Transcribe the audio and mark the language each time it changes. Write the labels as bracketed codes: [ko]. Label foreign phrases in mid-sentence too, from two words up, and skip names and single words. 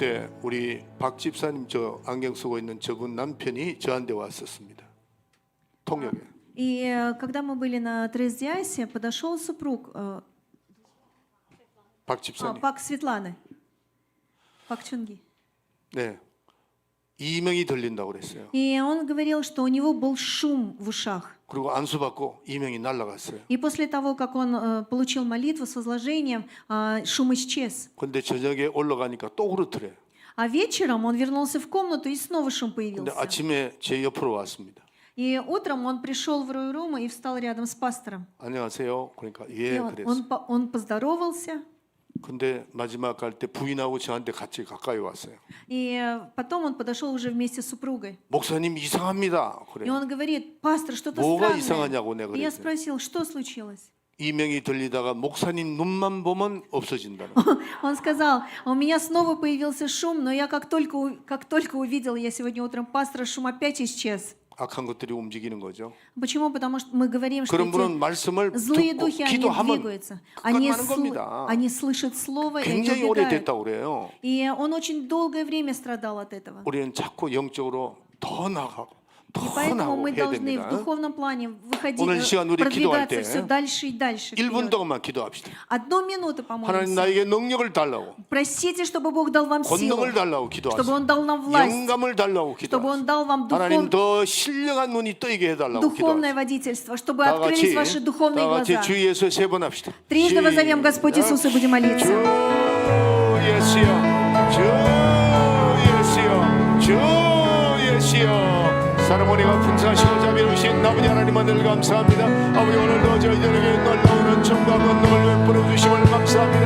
[ko] 우리 박 집사님 저 안경 쓰고 있는 저분 남편이 저한테 왔었습니다. 통역에. [ru] И когда мы были на Трес-Диасе, подошел супруг [ko] 박 집사님. [ru] Пак Светланы, Пак Чунги. [ko] 네. 이명이 들린다고 그랬어요. [ru] И он говорил, что у него был шум в ушах. [ko] 그리고 안수 받고 이명이 날아갔어요. [ru] И после того, как он получил молитву с возложением, шум исчез. [ko] 근데 저녁에 올라가니까 또 그렇더래요. [ru] А вечером он вернулся в комнату, и снова шум [ko] 근데 [ru] появился. [ko] 아침에 제 옆으로 왔습니다. [ru] И утром он пришел в Рой-Рум и встал рядом с пастором. [ko] 안녕하세요. 그러니까 [ru] И [ko] 예 그랬어요. [ru] он поздоровался. [ko] 근데 마지막 갈 때 부인하고 저한테 같이 가까이 왔어요. [ru] И потом он подошел уже вместе с супругой. [ko] 목사님 이상합니다. [ru] И [ko] 그래요. [ru] он говорит: пастор, что-то [ko] 뭐가 [ru] странное. [ko] 이상하냐고 내가 [ru] И я [ko] 그랬어요. [ru] спросил, что случилось? [ko] 이명이 들리다가 목사님 눈만 보면 없어진다는. [ru] Он сказал: у меня снова появился шум, но я как только увидел я сегодня утром пастора, шум опять исчез. [ko] 악한 것들이 움직이는 거죠. [ru] Почему? Потому что мы говорим, что [ko] 그런 분은 [ru] эти [ko] 말씀을 [ru] злые [ko] 듣고 [ru] духи, они [ko] 기도하면 [ru] двигаются. [ko] 그것 많은 겁니다. [ru] Они слышат слово, и они [ko] 굉장히 [ru] убегают. [ko] 오래됐다고 그래요. [ru] И он очень долгое время страдал от этого. [ko] 우리는 자꾸 영적으로 더 나가고 [ru] И [ko] 더 [ru] поэтому [ko] 나가고 [ru] мы [ko] 해야 [ru] должны в [ko] 됩니다. [ru] духовном плане выходить, [ko] 오늘 시간 우리 기도할 [ru] продвигаться [ko] 때 [ru] все дальше и дальше. [ko] 1분 [ru] вперед. [ko] 동안만 기도합시다. [ru] 1 минуту [ko] 하나님 [ru] помолимся. [ko] 나에게 능력을 달라고, [ru] Просите, чтобы Бог дал вам силу, [ko] 권능을 달라고 [ru] чтобы [ko] 기도하세요. [ru] Он дал нам власть, [ko] 영감을 달라고 [ru] чтобы Он [ko] 기도하세요. [ru] дал вам [ko] 하나님 더 신령한 눈이 뜨이게 해달라고 [ru] духовное [ko] 기도하세요. [ru] водительство, чтобы [ko] 다 [ru] открылись [ko] 같이 [ru] ваши духовные [ko] 다 같이 [ru] глаза. [ko] 주 예수 세 번 합시다. [ru] Трижды возовем Господь Иисус и будем [ko] 주 [ru] молиться. [ko] 예수여, 주 예수여, 주 예수여. 사랑원이가 분사하시고 자비로우신 아버지 하나님 늘 감사합니다. 아버지 오늘도 저희들에게 놀라운 은총과 권능을 베풀어 주심을 감사합니다.